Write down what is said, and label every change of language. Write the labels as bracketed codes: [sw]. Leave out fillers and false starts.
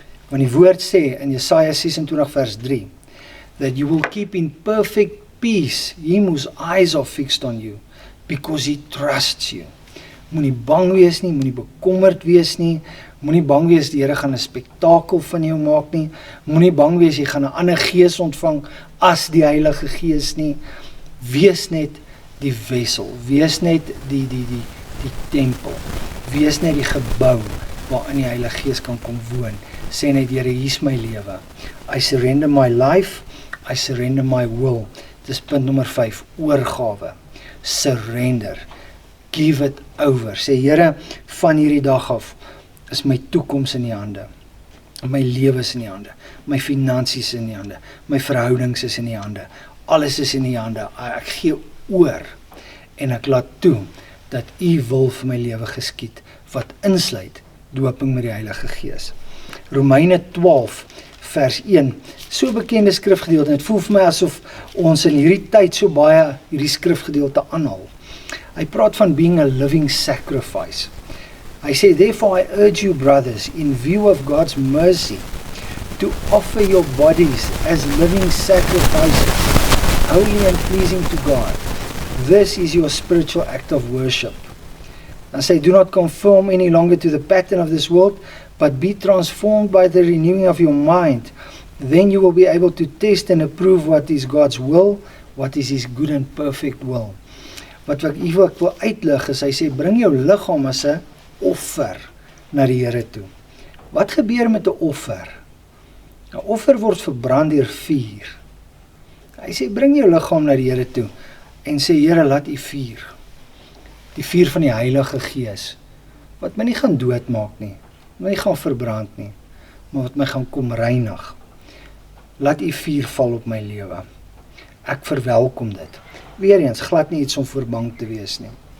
[af] Want die woord sê in Jesaja 26 vers 3, [en] that you will keep in perfect peace him whose eyes are fixed on you, because he trusts you. [af] Moenie bang wees nie, moenie bekommerd wees nie, moenie bang wees die Here gaan 'n spektakel van jou maak nie, moenie bang wees jy gaan 'n ander gees ontvang as die Heilige Gees nie. Wees net die wessel, wees net die tempel, wees net die gebou waarin die Heilige Gees kan kom woon. Sê net, Here, hier is my lewe. [en] I surrender my life, I surrender my will. [af] Dis punt nommer 5, oorgawe. Surrender. [en] Give it over. [af] Sê, Here, van hierdie dag af is my toekoms in die hande. My lewe is in die hande. My finansies in die hande. My verhoudings is in die hande. Alles is in die hande. Ek gee oor en ek laat toe dat U wil vir my lewe geskied, wat insluit doping met die Heilige Gees. Romeine 12 vers 1, so bekende skrifgedeelte, en het voel vir my asof ons in hierdie tyd so baie hierdie skrifgedeelte aanhaal. Hy praat van [en] being a living sacrifice. [af] Hy sê, [en] therefore I urge you brothers, in view of God's mercy, to offer your bodies as living sacrifices, holy and pleasing to God. This is your spiritual act of worship. [af] Dan sê, [en] do not conform any longer to the pattern of this world, but be transformed by the renewing of your mind. Then you will be able to test and approve what is God's will, what is His good and perfect will. [af] Wat ek wil uitlig is, hy sê, bring jou liggaam as 'n offer na die Here toe. Wat gebeur met 'n offer? 'n Offer word verbrand deur vuur. Hy sê, bring jou liggaam na die Here toe, en sê, Here, laat U vuur, die vuur van die Heilige Gees, wat my nie gaan doodmaak nie, my nie gaan verbrand nie, maar wat my gaan kom reinig. Laat U vuur val op my lewe. Ek verwelkom dit. Weereens, glad nie iets om voor bang te wees nie.